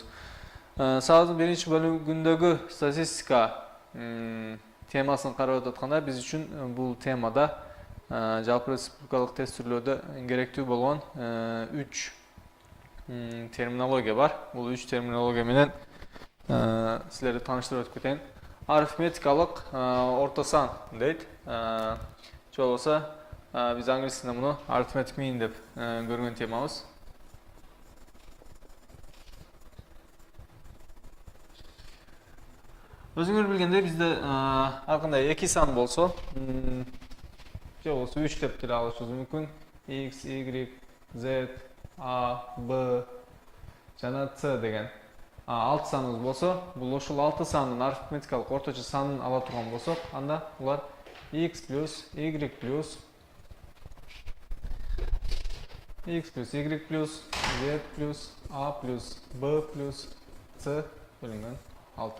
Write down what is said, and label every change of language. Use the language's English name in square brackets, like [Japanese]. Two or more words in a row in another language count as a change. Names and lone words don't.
[Kyrgyz] Сабагыбыздын биринчи бөлүгүндөгү статистика темасын карап өтүп атканда биз үчүн бул темада жалпы республикалык тестилөөдө керектүү болгон 3 терминология бар. Бул 3 терминология менен силерди тааныштырып өтүп кетейин. Арифметикалык орто сан дейт. Же болбосо биз англис тилинде муну [English] arithmetic mean [Kyrgyz] деп көргөн темабыз. Өзүңөр билгендей бизде ар кандай эки сан болсо, же болбосо 3 деп деле алышыбыз мүмкүн. X, Y, Z, A, B жана C деген 6 саныбыз болсо, бул ушул 6 сандын арифметикалык орточо санын ала турган болсок, анда булар x плюс y плюс y плюс z плюс a плюс b плюс c бөлүнгөн 6.